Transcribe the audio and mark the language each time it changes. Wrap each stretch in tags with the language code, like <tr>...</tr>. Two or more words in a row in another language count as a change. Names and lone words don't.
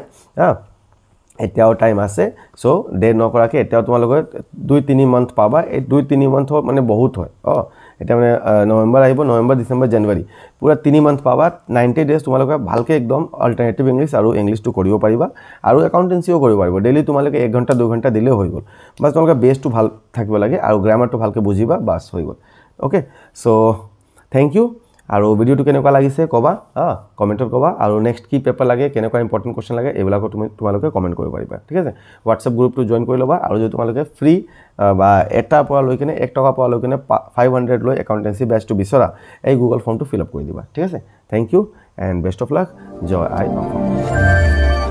<as>এতিয়াও টাইম আছে সো দেৰ নকৰাকে এতিয়াও তোমালোকে 2-3 মান্থ পাবা এই 2-3 মান্থ মানে বহুত হয় এটা মানে নৱেম্বৰ আহিব নৱেম্বৰ ডিসেম্বৰ জানুৱাৰী পুৰা 3 মান্থ পাবা 90 ডেজ তোমালোকে ভালকৈ একদম অল্টাৰনেটিভ ইংলিশ আৰু ইংলিশটো কৰিব পাৰিবা আৰু একাউন্টেন্সিও কৰিব পাৰিবা ডেইলি তোমালোকে 1 ঘণ্টা 2 ঘণ্টা দিলে হৈ গল বাস তোমালোকে বেসটো ভাল থাকিব লাগে আৰু গ্ৰামাৰটো ভালকৈ বুজিবা বাস হৈ গল</as> <en>okay so thank you</en> <as>আৰু ভিডিওটো কেনেকুৱা লাগিছে কবা কমেন্টত কবা আৰু নেক্সট কি পেপাৰ লাগে কেনেকুৱা</as> <en>important question</en> <as>লাগে এইবিলাক তোমালোকে কমেন্ট কৰিব পাৰিবা ঠিক আছে WhatsApp গ্ৰুপটো জয়েন কৰি লবা আৰু যদি তোমালোকে ফ্ৰী বা এটা পৰা লৈ কিনে 1 টকা পৰা লৈ কিনে 500 লৈ একাউন্টেন্সি বেচটো বিচৰা এই গুগল ফৰ্মটো</as> <en>fill up</en> <as>কৰি দিবা ঠিক আছে</as> <en>thank you and best of luck</en> <as>জয় আই অসম</as>